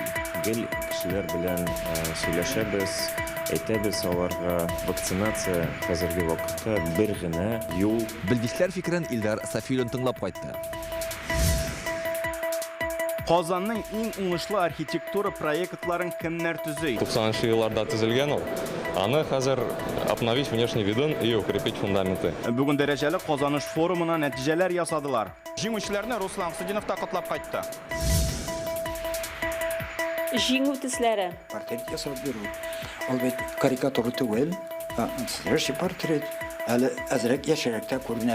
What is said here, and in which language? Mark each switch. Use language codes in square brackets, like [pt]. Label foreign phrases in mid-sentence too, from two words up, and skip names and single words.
[tt] Гел кешеләр белән сөйләшәбез, әйтәбез аларга вакцинация хәзерге вакытта бер генә юл. Белгечләр фикерен Илдар Сафиуллин тыңлап кайтты. Казанның иң уңышлы архитектура проектларын кемнәр төзей? 90-шы елларда төзелгән ул. Аны хәзер [ru] обновить внешний видын и укрепить фундаменты. [tt] Бүген дәрәҗәле Казаныш форумына нәтиҗәләр ясадылар. Җиңүчеләрне Руслан Судинов та котлап кайтты. Җиңү төсләре. Портрет ясап бирү. Ул бит карикатура түгел, [ru] настоящий портрет. [tt] Әле әзрәк яшәрәктә күренә.